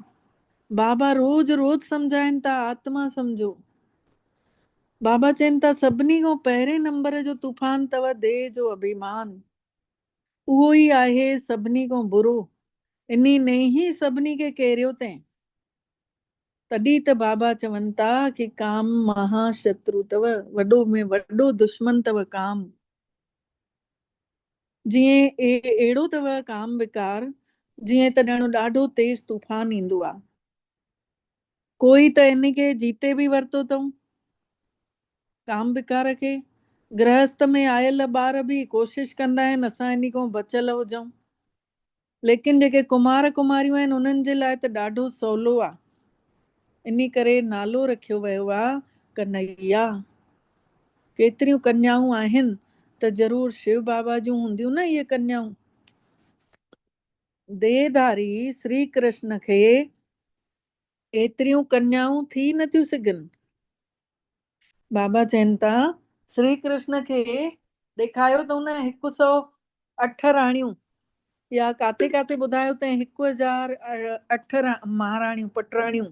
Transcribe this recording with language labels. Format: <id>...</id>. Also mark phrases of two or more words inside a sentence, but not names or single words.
<sd>बाबा रोज़ रोज़ सम्झाइनि था आत्मा सम्झो। बाबा चवनि था सभिनी खां पहिरें नंबर जो तूफ़ान अथव देह जो अभिमान। उहो ई आहे सभिनी खां बुरो, इन्ही ने ई सभिनी खे केरियो अथईं। तॾहिं त बाबा चवनि था कि काम महाशत्रु अथव, वॾो में वॾो दुश्मन अथव काम। जीअं अहिड़ो अथव काम विकार, जीअं त ॼणो ॾाढो तेज तूफ़ान ईंदो आहे। कोई त इन खे जीते बि वरितो अथऊं काम विकार खे। गृहस्थ में आयल ॿार बि कोशिशि कंदा आहिनि असां इन खां बचियल हुजऊं, लेकिन जेके कुमार कुमारियूं आहिनि उन्हनि जे लाइ त ॾाढो सवलो आहे। इन करे नालो रखियो वियो आहे कन्हैया। केतिरियूं कन्याऊं आहिनि त ज़रूरु शिव बाबा जूं हूंदियूं न इहे कन्याऊं। देहधारी श्री कृष्ण खे एतिरियूं कन्याऊं थी नथियूं सघनि। बाबा चवनि था श्री कृष्ण खे ॾेखारियो अथऊं न 108 राणियूं, या काथे काथे ॿुधायो अथईं 1008 महाराणियूं पटराणियूं।</sd>